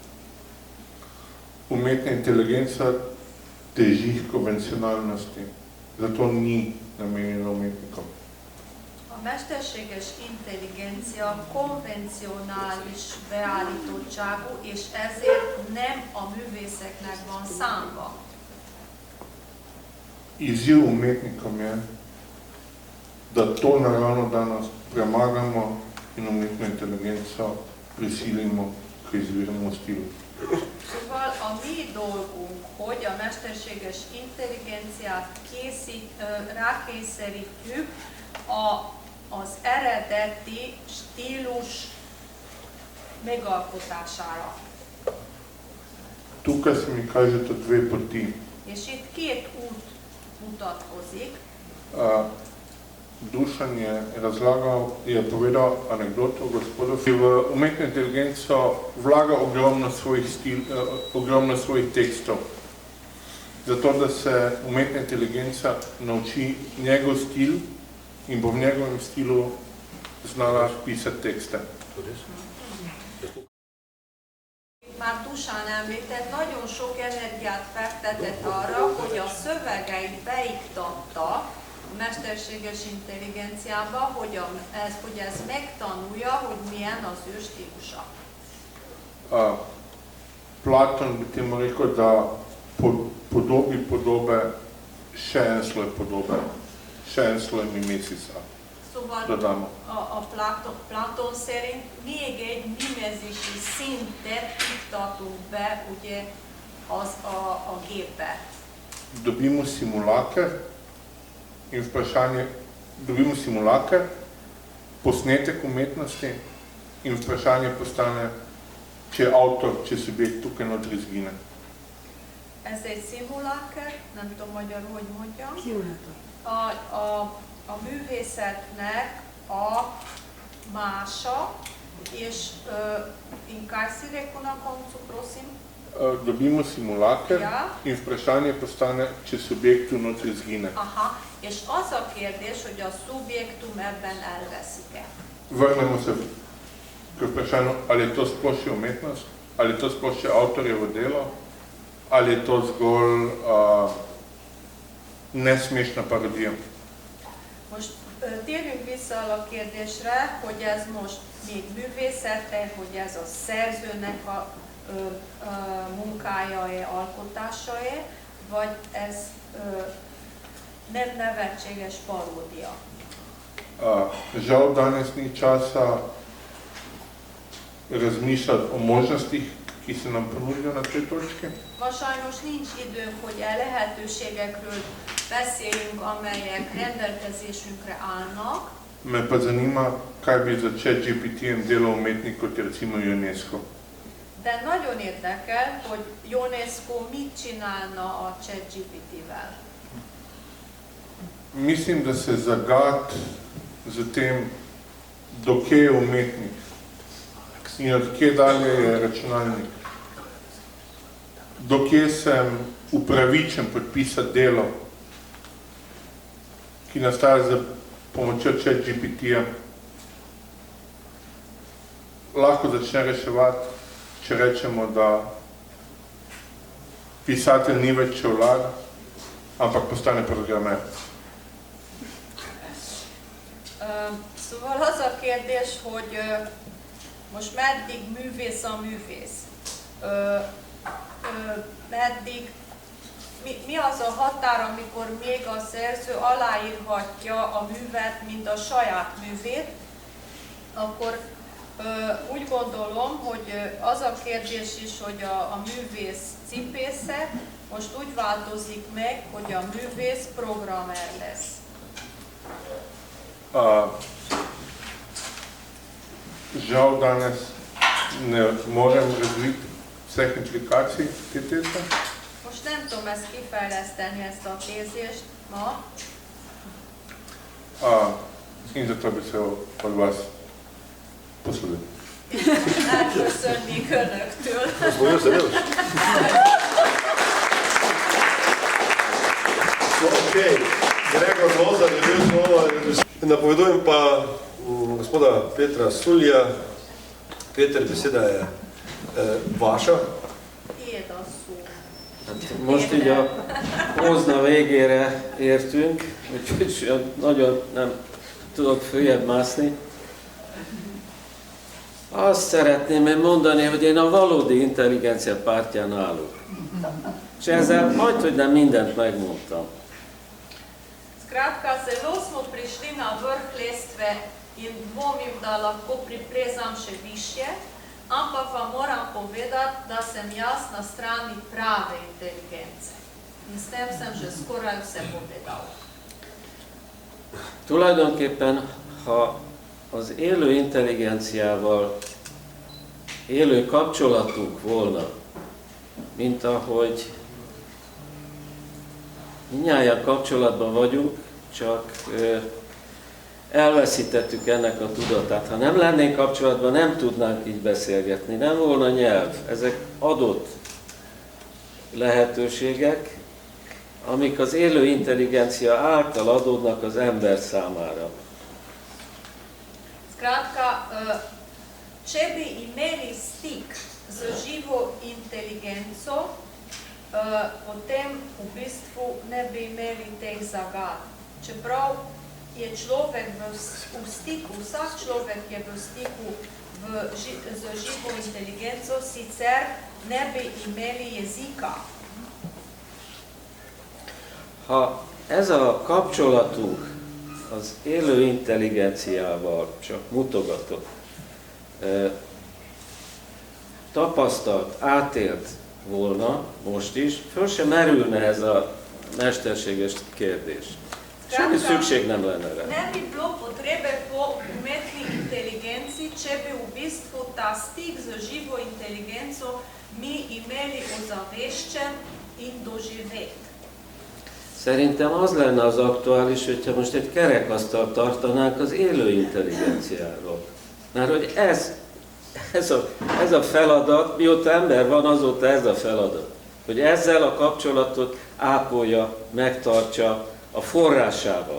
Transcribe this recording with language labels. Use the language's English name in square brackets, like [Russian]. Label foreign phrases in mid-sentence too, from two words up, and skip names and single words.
[Slovenian] Umetna inteligenca teži k konvencionalnosti, zato ni namenjena umetnikom. [Hungarian] A mesterséges intelligencia konvencionális beállítottságú, és ezért nem a művészeknek van számva. [Slovenian] Izziv umetnikom je, da to naravno danes premagamo in umetno inteligenco prisilimo k izvirnemu stilu. [Hungarian] Szóval a mi dolgunk, hogy a mesterséges intelligenciát rákényszerítjük az eredeti stílus megalkotására. [Slovenian] Tukaj se mi kažeta dve poti. [Hungarian] És itt két út mutatkozik. [Slovenian] Dušan je povedal anekdoto gospodu, ki v umetno inteligenco vlaga ogromno svojih tekstov. Zato, da se umetna inteligenca nauči njegov stil in bo v njegovem stilu znala pisati tekste. [Hungarian] Már Dušan említett, nagyon sok energiát fektetett arra, hogy a szövegeit beiktatta a mesterséges intelligenciába, hogy ez megtanulja, hogy milyen az ő stílusa. [Slovenian] Platon bi temu rekel, da podobe še en sloj podobe, še en sloj mimesisa. [Hungarian] Szóval a Platon szerint még egy mimezési szintet iktatunk be ugye, a gépbe. [Slovenian] Dobimo simulaker, posnetek umetnosti in vprašanje postane, če avtor, če subjekt tukaj notri izgine. [Hungarian] Ez egy szimuláker, nem tudom magyarul, hogy mondjam. Szimulátor. A művészetnek a mása, és [Slovenian] in kaj si rekel na koncu, prosim? Dobimo simulaker in vprašanje postane, če subjektu notri izgine. [Hungarian] Aha, és az a kérdés, hogy a szubjektum ebben elveszik-e. [Slovenian] Vrnemo se k vprašanju, ali je to sploh še umetnost, ali je to sploh še avtorjevo delo, ali je to zgolj nesmešna parodija. [Hungarian] Most térjünk vissza a kérdésre, hogy ez most még művészete, hogy ez a szerzőnek a munkája-e, alkotása-e, vagy ez nem nevetséges paródia. [Slovenian] Žal danes ni časa razmišljati o možnostih, ki se nam ponudijo na tej točki. [Hungarian] Ma sajnos nincs időnk, hogy lehetőségekről beszéljünk, amelyek rendelkezésünkre állnak. [Slovenian] Me pa zanima, kaj bi za ChatGPT-jem delal umetnik, kot je recimo Ionesco. [Hungarian] De nagyon érdekel, hogy Ionesco mit csinálna a ChatGPT-vel. [Slovenian] Mislim, da se zagad z tem, dokje je umetnik in odkje dalje je računalnik. Dokje sem upravičen podpisati delo, ki nastaja za pomočjo ChatGPT-ja, lahko začne reševati, če rečemo, da pisatelj ni več čevljar, ampak postane programer. [Hungarian] Szóval az a kérdés, hogy most meddig művész a művész? Meddig, mi az a határ, amikor még a szerző aláírhatja a művet, mint a saját művét, akkor úgy gondolom, hogy az a kérdés is, hogy a művész cipésze most úgy változik meg, hogy a művész programer lesz. [Slovenian] Žal danes ne morem razviti vseh implikacij te teze. [Hungarian] Most nem tudom ezt kifejleszteni, ezt a tézést ma. [Slovenian] In zato bi se od vas poslužil. [Hungarian] Elköszönnék önöktől. [Slovenian] Okay. Gregor Lozar je bil znova. Napovedujem pa gospoda Petra Sulja. Peter, beseda je vaša. [Hungarian] Tiéd a szó. Most így a pózna végére értünk, úgyhogy nagyon nem tudok följebb mászni. Azt szeretném mondani, hogy én a valódi intelligencia pártján állok. És ezzel majdhogy nem mindent megmondtam. [Slovenian] Skratka, zelo smo prišli na vrh lestve in dvomim, da lahko priplezam še višje, ampak vam moram povedati, da sem jaz na strani prave inteligence. In s tem sem že skoraj vse povedal. [Hungarian] Tulajdonképpen, ha az élő intelligenciával élő kapcsolatunk volna, mint ahogy mindnyájan kapcsolatban vagyunk, csak elveszítettük ennek a tudatát. Ha nem lennénk kapcsolatban, nem tudnánk így beszélgetni, nem volna nyelv. Ezek adott lehetőségek, amik az élő intelligencia által adódnak az ember számára. [Slovenian] Skratka, če bi imeli stik z živo inteligenco, potem v bistvu ne bi imeli teh zagad. Čeprav je človek v stiku, vsak človek je v stiku z živo inteligenco, sicer ne bi imeli jezika. [Hungarian] Ha ez a kapcsolatunk az élő intelligenciával, csak mutogatok, tapasztalt, átélt volna most is, föl sem merülne ez a mesterséges kérdés. Semmi szükség nem lenne rá. [Slovenian] Ne bi bilo potrebe po umetni inteligenci, če bi v bistvu ta stik z živo inteligenco mi imeli ozaveščen in doživet. [Hungarian] Szerintem az lenne az aktuális, hogyha most egy kerekasztalt tartanánk az élő intelligenciáról. Mert hogy ez a feladat, mióta ember van, azóta ez a feladat. Hogy ezzel a kapcsolatot ápolja, megtartsa a forrásával.